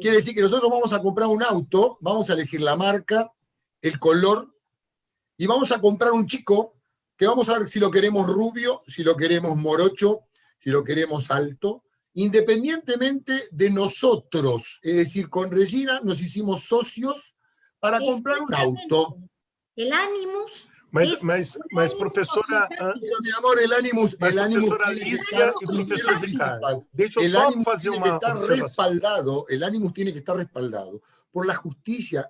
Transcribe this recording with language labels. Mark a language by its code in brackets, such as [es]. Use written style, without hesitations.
[es] Quiere decir que nosotros vamos a comprar un auto, vamos a elegir la marca, el color, y vamos a comprar un chico que vamos a ver si lo queremos rubio, si lo queremos morocho, si lo queremos alto, independientemente de nosotros. Es decir, con Regina nos hicimos socios para comprar un auto. El Animus... [pt] Mas professora... [es] Pero, mi amor, el Animus [pt] professora Alicia e professor Ricardo, deixa eu só fazer uma observação. [es] El Animus tiene que estar respaldado por la justicia.